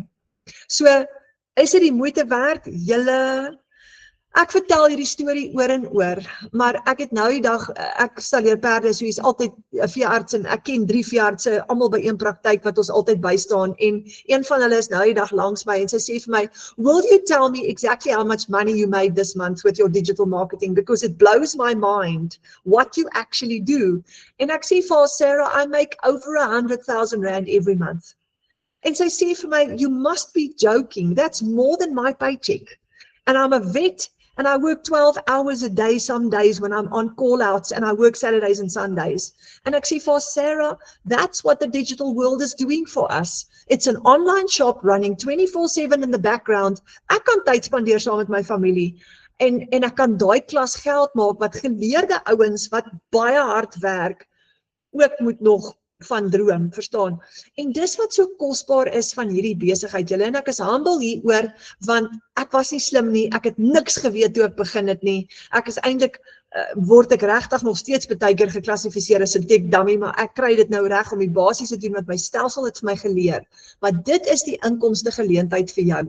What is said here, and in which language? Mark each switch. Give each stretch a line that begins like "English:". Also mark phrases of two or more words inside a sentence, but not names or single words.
Afrikaans: So, is dit die moeite werd? Julle, ek vertel hierdie storie oor en oor, maar ek het nou die dag, ek stalleer perde, so is altyd 'n veearts en ek ken 3 veeartse, almal by een praktyk wat ons altyd bystaan, en een van hulle is nou die dag langs my en sy sê vir my,
English: will you tell me exactly how much money you made this month with your digital marketing, because it blows my mind what you actually do.
Afrikaans: En ek sê vir haar,
English: Sarah, I make over R100,000 every month.
Afrikaans: En sy sê vir my,
English: you must be joking, that's more than my paycheck. And I'm a vet, and I work 12 hours a day some days when I'm on call-outs, and I work Saturdays and Sundays. And
Afrikaans: ek sê vir
English: Sarah, that's what the digital world is doing for us. It's an online shop running 24/7 in the background.
Afrikaans: Ek kan tyd spandeer saam met my familie. En ek kan daai klas geld maak wat geleerde ouens wat baie hard werk, ook moet nog van droom, verstaan? En dis wat so kosbaar is van hierdie besigheid, julle, en ek is humble hieroor, want ek was nie slim nie, ek het niks geweet toe ek begin het nie, ek is eintlik, word ek regtig nog steeds baie keer geklassifiseer as 'n
English: tech dummy,
Afrikaans: maar ek kry dit nou reg om die basiese te doen wat my stelsel het vir my geleer, maar dit is die inkomste geleentheid vir jou.